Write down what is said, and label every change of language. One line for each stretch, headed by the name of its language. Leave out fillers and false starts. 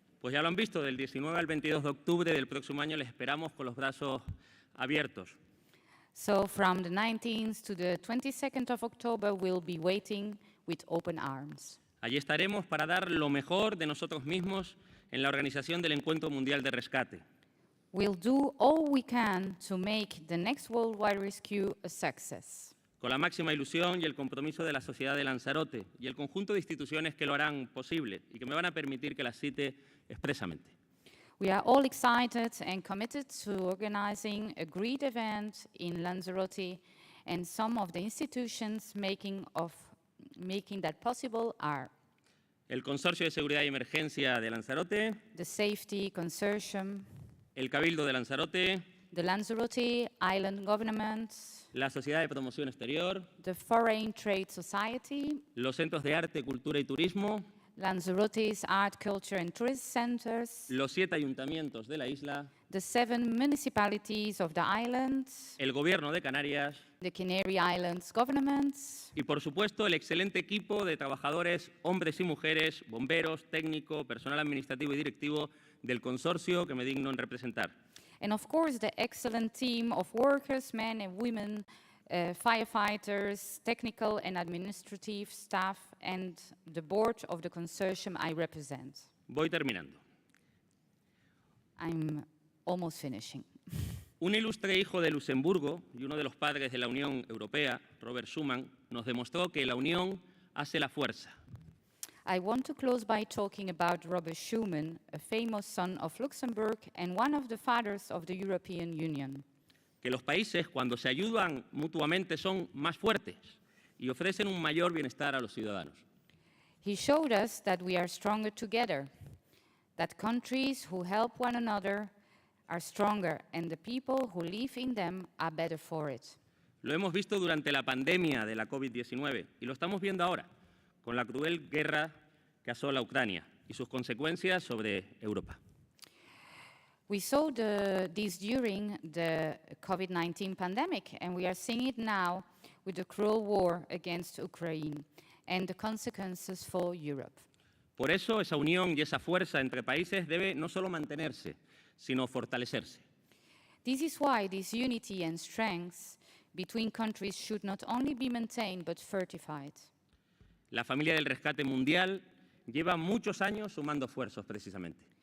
Spanish: Pues ya lo han visto, del 19 al 22 de octubre del próximo año les esperamos con los brazos abiertos.
English: So from the 19th to the 22nd of October, we'll be waiting with open arms.
Spanish: Allí estaremos para dar lo mejor de nosotros mismos en la organización del Encuentro Mundial de Rescate.
English: We'll do all we can to make the next worldwide rescue a success.
Spanish: Con la máxima ilusión y el compromiso de la sociedad de Lanzarote y el conjunto de instituciones que lo harán posible y que me van a permitir que las cite expresamente.
English: We are all excited and committed to organizing a great event in Lanzarote, and some of the institutions making that possible are
Spanish: el Consorcio de Seguridad y Emergencia de Lanzarote,
English: the Safety Consortium,
Spanish: el Cabildo de Lanzarote,
English: the Lanzarote Island Government,
Spanish: la Sociedad de Promoción Exterior,
English: the Foreign Trade Society,
Spanish: los centros de arte, cultura y turismo,
English: Lanzarote's Art, Culture and Tourism Centers,
Spanish: los 7 ayuntamientos de la isla,
English: the 7 municipalities of the island,
Spanish: el gobierno de Canarias
English: the Canary Islands governments,
Spanish: y, por supuesto, el excelente equipo de trabajadores, hombres y mujeres, bomberos, técnico, personal administrativo y directivo del consorcio que me digno en representar.
English: and of course the excellent team of workers, men and women, firefighters, technical and administrative staff, and the board of the consortium I represent.
Spanish: Voy terminando.
English: I'm almost finishing.
Spanish: Un ilustre hijo de Luxemburgo y uno de los padres de la Unión Europea, Robert Schuman, nos demostró que la unión hace la fuerza.
English: I want to close by talking about Robert Schuman, a famous son of Luxembourg and one of the fathers of the European Union.
Spanish: Que los países, cuando se ayudan mutuamente, son más fuertes y ofrecen un mayor bienestar a los ciudadanos.
English: He showed us that we are stronger together, that countries who help one another are stronger and the people who live in them are better for it.
Spanish: Lo hemos visto durante la pandemia de la COVID-19 y lo estamos viendo ahora con la cruel guerra que asola Ucrania y sus consecuencias sobre Europa.
English: We saw this during the COVID-19 pandemic, and we are seeing it now with the cruel war against Ukraine and the consequences for Europe.
Spanish: Por eso, esa unión y esa fuerza entre países debe no solo mantenerse, sino fortalecerse.
English: This is why this unity and strength between countries should not only be maintained but fortified.
Spanish: La familia del rescate mundial lleva muchos años sumando esfuerzos precisamente.